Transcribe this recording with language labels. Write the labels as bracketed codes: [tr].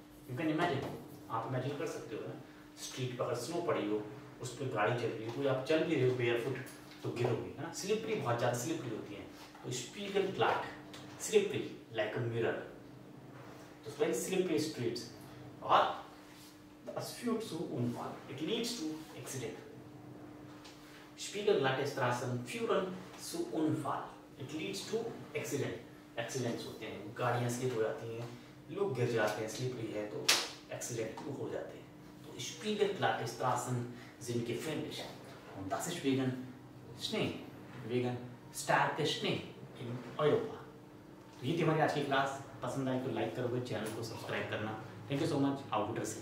[hi] You can imagine, आप imagine कर सकते हो ना, स्ट्रीट पर अगर स्नो पड़ी हो, उस पर गाड़ी चल रही है, कोई आप चल भी रहे हो बेयरफुट तो गिरोगे, है ना, स्लिपरी, बहुत ज़्यादा स्लिपरी होती है, तो स्पीगलग्लाट स्लिपरी लाइक अ मिरर, तो वेरी स्लिपरी स्ट्रीट्स, और [de] das führt zu Unfall, [en] it leads to accident. [de] Spiegelglatte Straßen führen zu Unfall, [en] it leads to accident, [hi] accidents होते हैं, गाड़ियाँ स्लिप हो जाती हैं, लोग गिर जाते हैं, स्लिपरी है तो एक्सीडेंट हो जाते हैं। [de] तो Spiegelglatte Straßen sind gefährlich und das ist wegen Schnee, wegen starke Schnee in Europa। [hi] तो ये थी हमारी आज की क्लास, पसंद आई तो लाइक करोगे, चैनल को सब्सक्राइब करना। Thank you so much, out